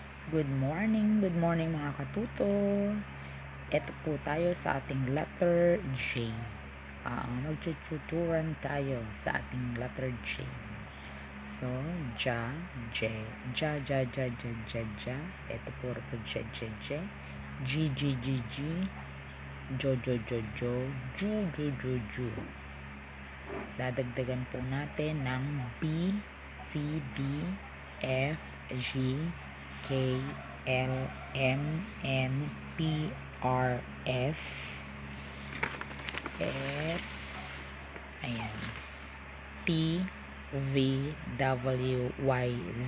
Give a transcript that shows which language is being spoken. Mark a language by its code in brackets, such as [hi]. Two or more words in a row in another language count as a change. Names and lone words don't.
[en] Good morning [tl] mga katuto. Ito po tayo sa ating letter J. Magtututuran tayo sa ating letter J. So, ja, J, ja, ja, ja, ja, ja, ja. Ito puro po J, J, J. G, G, G, G. Jo, jo, jo, jo. Ju, ju, ju, ju. Dadagdagan po natin ng B, C, D, F, G, K, L, M, N, P, R, S, ayan, T, V, W, Y, Z.